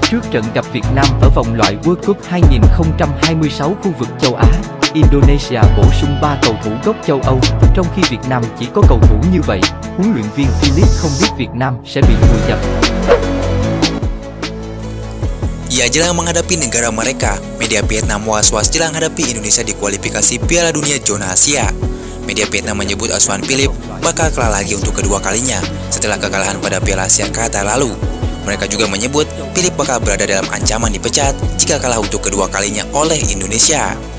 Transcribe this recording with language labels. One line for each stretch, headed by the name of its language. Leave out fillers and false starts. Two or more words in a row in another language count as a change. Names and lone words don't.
Vietnamese: Trước trận gặp Việt Nam ở vòng loại World Cup 2026 khu vực châu Á, Indonesia bổ sung 3 cầu thủ gốc châu Âu, trong khi Việt Nam chỉ có cầu thủ như vậy. Huấn luyện viên Philip không biết Việt Nam sẽ bị vùi dập.
Indonesian: Ya, jelang menghadapi negara mereka, media Vietnam was-was jelang hadapi Indonesia di kualifikasi Piala Dunia zona Asia. Media Vietnam menyebut asuhan Philip bakal kalah lagi untuk kedua kalinya setelah kekalahan pada Piala Asia Qatar lalu. Mereka juga menyebut Philip bakal berada dalam ancaman dipecat jika kalah untuk kedua kalinya oleh Indonesia.